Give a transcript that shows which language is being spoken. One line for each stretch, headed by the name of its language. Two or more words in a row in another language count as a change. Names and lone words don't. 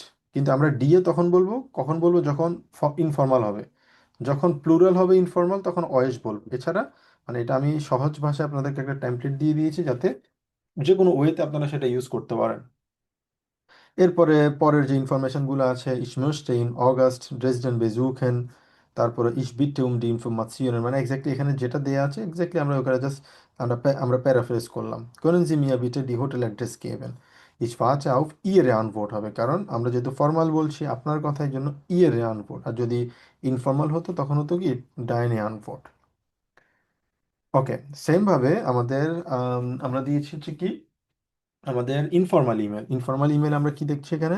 Bangla: কিন্তু আমরা ডিএ তখন বলবো, কখন বলবো? যখন ইনফর্মাল হবে। যখন প্লুরাল হবে ইনফর্মাল তখন অয়েস বলবো। এছাড়া মানে এটা আমি সহজ ভাষায় আপনাদেরকে একটা টেমপ্লেট দিয়ে দিয়েছি, যাতে যে কোনো ওয়েতে আপনারা সেটা ইউজ করতে পারেন। এরপরে পরের যে ইনফরমেশনগুলো আছে,
German: ইশ möchte in August Dresden besuchen, তারপরে ইশ bitte um die Informationen,
Bangla: মানে এক্স্যাক্টলি এখানে যেটা দেয়া আছে এক্স্যাক্টলি আমরা ওখানে জাস্ট আমরা প্যারাফ্রেজ করলাম।
German: können Sie mir bitte die Hotel-Adress geben? Ich warte auf Ihre Antwort
Bangla: হবে, কারণ আমরা যেহেতু ফর্মাল বলছি আপনার কথার জন্য
German: Ihre Antwort।
Bangla: আর যদি ইনফর্মাল হতো তখন হতো কি
German: deine Antwort।
Bangla: ওকে, সেম ভাবে আমাদের আমরা দিয়েছি হচ্ছে কি আমাদের ইনফর্মাল ইমেল। ইনফর্মাল ইমেল আমরা কি দেখছি এখানে?